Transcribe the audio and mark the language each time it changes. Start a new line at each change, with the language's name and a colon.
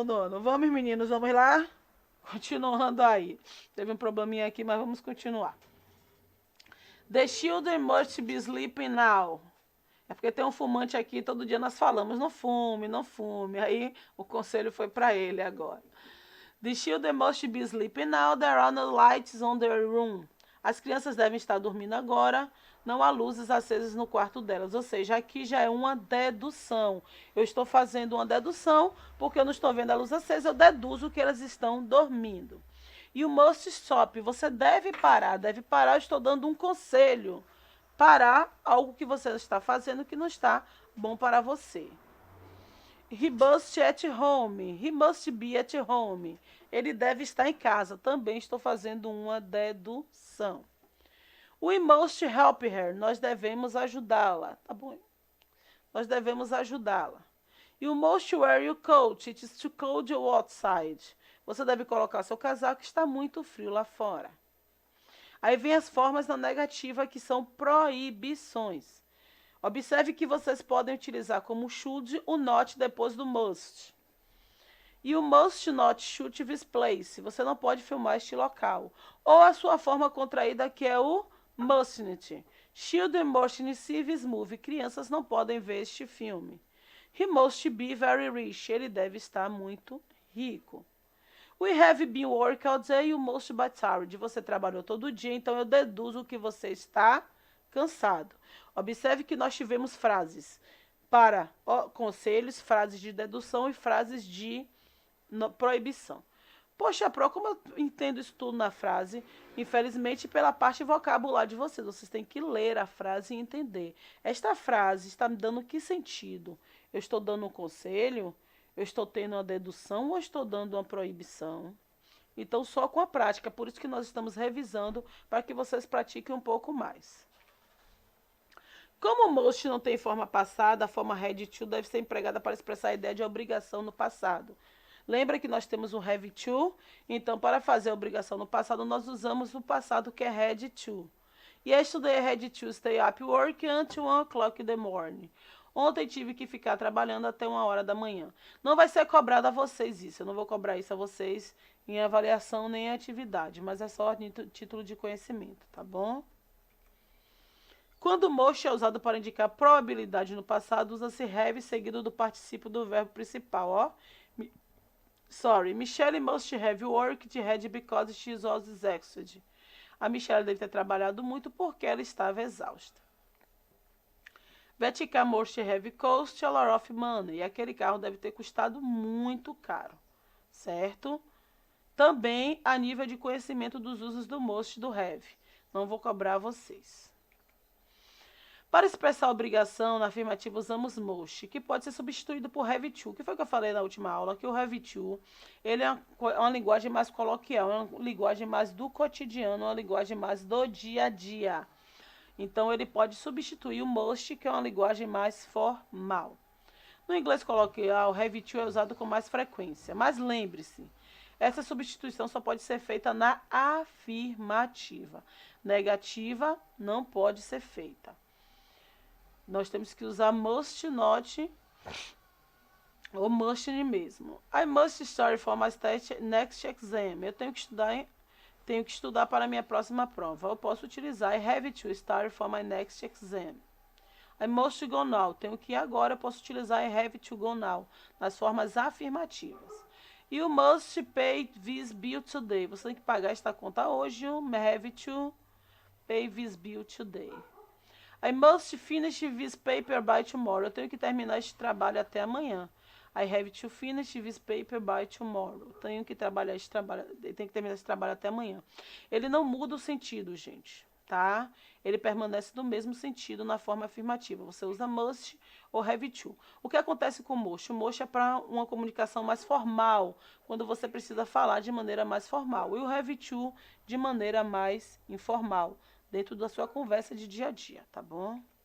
Portuguese: Não. Vamos, meninos, vamos lá? Continuando aí. Teve um probleminha aqui, mas vamos continuar.
English: The children must be sleeping now.
Portuguese: É porque tem um fumante aqui, todo dia nós falamos, não fume, não fume. Aí o conselho foi para ele agora.
English: The children must be sleeping now, there are no lights on their room.
Portuguese: As crianças devem estar dormindo agora, não há luzes acesas no quarto delas. Ou seja, aqui já é uma dedução. Eu estou fazendo uma dedução, porque eu não estou vendo a luz acesa, eu deduzo que elas estão dormindo. E o must stop, você deve parar, eu estou dando um conselho. Parar algo que você está fazendo que não está bom para você.
English: He must at home. He must be at home.
Portuguese: Ele deve estar em casa. Também estou fazendo uma dedução.
English: We must help her.
Portuguese: Nós devemos ajudá-la. Tá bom? Nós devemos ajudá-la.
English: You must wear your coat. It is too cold outside.
Portuguese: Você deve colocar seu casaco. Está muito frio lá fora. Aí vem as formas na negativa, que são proibições. Observe que vocês podem utilizar como should o not depois do must.
English: E o must not shoot this place.
Portuguese: Você não pode filmar este local. Ou a sua forma contraída, que é o mustn't.
English: Children mustn't see this movie.
Portuguese: Crianças não podem ver este filme.
English: He must be very rich.
Portuguese: Ele deve estar muito rico.
English: We have been working all day, you must be tired.
Portuguese: Você trabalhou todo dia, então eu deduzo que você está cansado. Observe que nós tivemos frases para conselhos, frases de dedução e frases de proibição. Poxa, como eu entendo isso tudo na frase? Infelizmente, pela parte vocabular de vocês. Vocês têm que ler a frase e entender. Esta frase está me dando que sentido? Eu estou dando um conselho? Eu estou tendo uma dedução ou estou dando uma proibição? Então, só com a prática. Por isso que nós estamos revisando, para que vocês pratiquem um pouco mais. Como o must não tem forma passada, a forma had to deve ser empregada para expressar a ideia de obrigação no passado. Lembra que nós temos o have to? Então, para fazer a obrigação no passado, nós usamos o passado que é had to.
English: Yesterday I had to stay up working until 1 o'clock in the morning.
Portuguese: Ontem tive que ficar trabalhando até 1 hora da manhã. Não vai ser cobrado a vocês isso. Eu não vou cobrar isso a vocês em avaliação nem em atividade, mas é só título de conhecimento, tá bom? Quando must é usado para indicar probabilidade no passado, usa-se have seguido do particípio do verbo principal, ó.
English: Michelle must have worked hard because she was exhausted.
Portuguese: A Michelle deve ter trabalhado muito porque ela estava exausta.
English: That car must have cost a lot of money.
Portuguese: E aquele carro deve ter custado muito caro, certo? Também a nível de conhecimento dos usos do must e do have. Não vou cobrar vocês. Para expressar obrigação, na afirmativa usamos must, que pode ser substituído por have to. Que foi o que eu falei na última aula, que o have to, ele é uma linguagem mais coloquial, é uma linguagem mais do cotidiano, uma linguagem mais do dia a dia. Então, ele pode substituir o must, que é uma linguagem mais formal. No inglês coloquial, have to é usado com mais frequência. Mas lembre-se, essa substituição só pode ser feita na afirmativa. Negativa não pode ser feita. Nós temos que usar must not ou must mesmo.
English: I must study for my next exam.
Portuguese: Eu tenho que estudar para a minha próxima prova. Eu posso utilizar
English: I have to study for my next exam. I must go now.
Portuguese: Tenho que ir agora. Eu posso utilizar
English: I have to go now
Portuguese: nas formas afirmativas.
English: You must pay this bill today.
Portuguese: Você tem que pagar esta conta hoje.
English: You have to pay this bill today. I must finish this paper by tomorrow.
Portuguese: Eu tenho que terminar este trabalho até amanhã.
English: I have to finish this paper by tomorrow.
Portuguese: Tenho que terminar esse trabalho até amanhã. Ele não muda o sentido, gente, tá? Ele permanece no mesmo sentido na forma afirmativa. Você usa must ou have to. O que acontece com o must? O must é para uma comunicação mais formal, quando você precisa falar de maneira mais formal. E o have to de maneira mais informal, dentro da sua conversa de dia a dia, tá bom?